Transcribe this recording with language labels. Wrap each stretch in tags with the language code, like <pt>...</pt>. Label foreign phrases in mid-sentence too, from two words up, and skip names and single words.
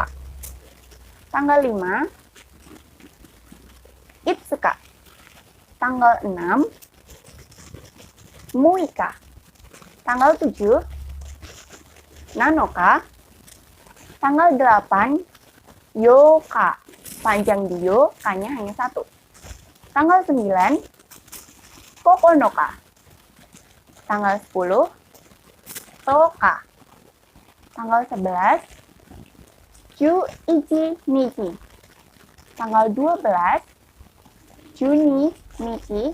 <id>Tanggal 5, Itsuka. Tanggal 6, Muika. Tanggal 7, Nanoka. Tanggal 8, Yoka. Panjang di yo, K-nya hanya 1. Tanggal 9, Kokonoka. Tanggal 10, Toka. Tanggal 11,</id> <ja>十一 日.</ja> <id>Tanggal 12,</id> <ja>十二 日.</ja>